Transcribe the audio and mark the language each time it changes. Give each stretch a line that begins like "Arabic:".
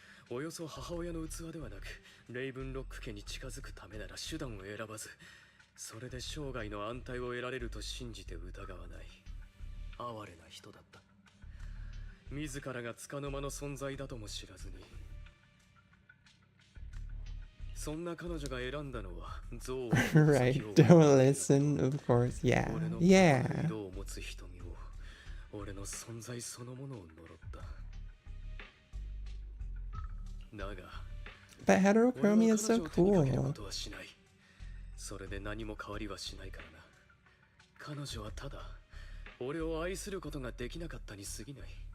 Japanese: およそ母親の器ではなく、レイブンロック家に近づくためなら手段を選ばず、それで生涯の安泰を得られると信じて疑わない。哀れな人だった。自らが束の間の存在だとも知らずに。そんな彼女が選んだのは憎悪。
English: Right, don't listen, of course, yeah, yeah.
Japanese: を持つ瞳を、俺の存在そのものを呪った。
English: But heterochromia is so cool.
Japanese: それで何も変わりはしないからな。彼女はただ俺を愛することができなかったに過ぎない。